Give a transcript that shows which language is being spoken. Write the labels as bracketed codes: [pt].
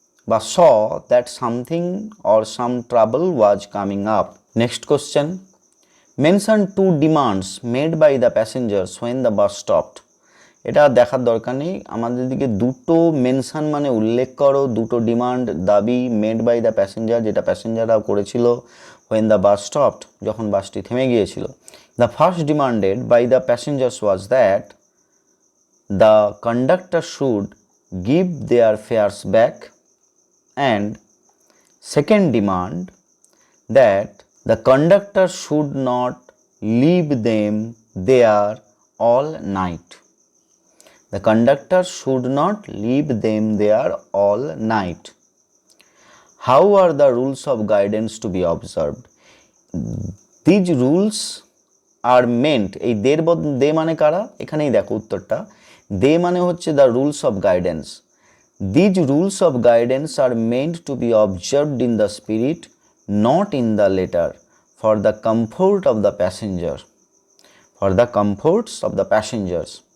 [en] বা saw that something or some trouble was coming up. Next question. Mention two demands made by the passengers when the bus stopped. [bn] এটা দেখার দরকার নেই, আমাদের দিকে দুটো মেনশন মানে উল্লেখ করো, দুটো ডিমান্ড দাবি [en] made by the passenger, [bn] যেটা প্যাসেঞ্জাররা করেছিল [en] when the bus stopped, [bn] যখন বাসটি থেমে গিয়েছিল। [en] The first demanded by the passengers was that the conductor should give their fares back, and second demand that the conductor should not leave them there all night. The conductor should not leave them there all night. How are the rules of guidance to be observed? These rules are meant, [bn] এই দে মানে কারা, এখানেই দেখো উত্তরটা, দে মানে হচ্ছে [en] the rules of guidance. These rules of guidance are meant to be observed in the spirit, not in the letter, for the comfort of the passenger. For the comforts of the passengers.